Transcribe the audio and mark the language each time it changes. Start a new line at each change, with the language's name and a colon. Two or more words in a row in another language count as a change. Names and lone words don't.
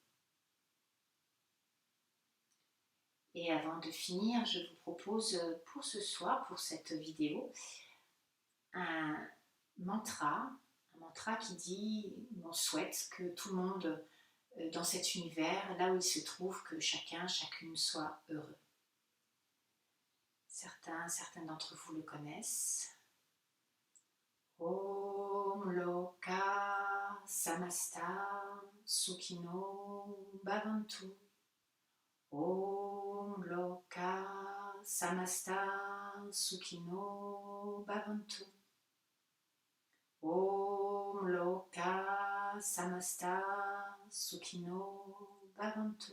French: Et avant de finir, je vous propose pour ce soir, pour cette vidéo, un mantra qui dit, on souhaite que tout le monde dans cet univers, là où il se trouve, que chacun, chacune soit heureux. Certains d'entre vous le connaissent.
Sanskrit: ॐ लोकाः समस्ताः सुखिनो भवन्तु. ॐ लोकाः समस्ताः सुखिनो भवन्तु. ॐ लोकाः समस्ताः सुखिनो भवन्तु.